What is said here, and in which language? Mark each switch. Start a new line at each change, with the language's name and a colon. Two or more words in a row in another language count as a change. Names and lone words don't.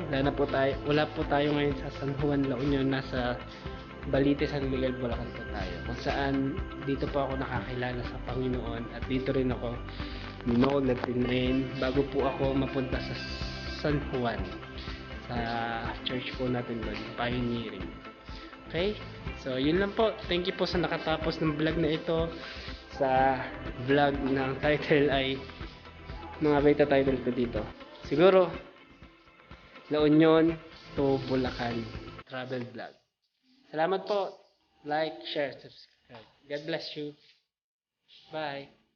Filipino: Wala po tayo ngayon sa San Juan, La Union. Nasa Balite, San Miguel, Bulacan po tayo. Kung saan, dito po ako nakakilala sa Panginoon. At dito rin ako nagtinrain bago po ako mapunta sa San Juan. Sa church po natin doon. Pioneering. Okay? So, yun lang po.
English: Thank you
Filipino: po sa nakatapos ng vlog na ito. Sa vlog ng title ay mga beta title ko dito.
English: Siguro, La Union to Bulacan travel vlog.
Filipino: Salamat po.
English: Like, share, subscribe. God bless you. Bye.